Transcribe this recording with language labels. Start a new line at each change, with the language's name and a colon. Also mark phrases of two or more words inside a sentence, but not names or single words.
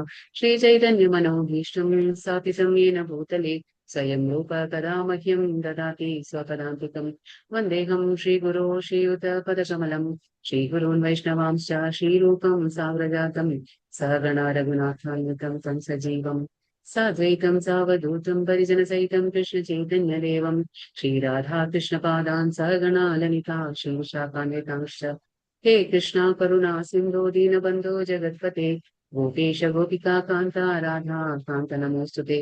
Sanskrit: श्रीचैतन्यमनोभीष्टं स्थापितं येन भूतले स्वयं रूप कथा मह्यं ददाति स्वपदान्तिकम्. वन्देहं श्रीगुरो श्रीयुतपदकमलं श्रीगुरोन् वैष्णवांश्च श्रीरूपं सावज्रातं सहगण रघुनाथान्वितं तं सजीवम् साद्वैतं सावधूतं परिजनसहितं कृष्णचैतन्यदेवं श्रीराधाकृष्णपादान् सहगणा ललिता श्रीशाखान्वितांश्च। हे कृष्णा करुणा सिन्धो दीनबन्धो जगत्पते गोपेश गोपिका कान्ता राधा कान्त नमोऽस्तुते।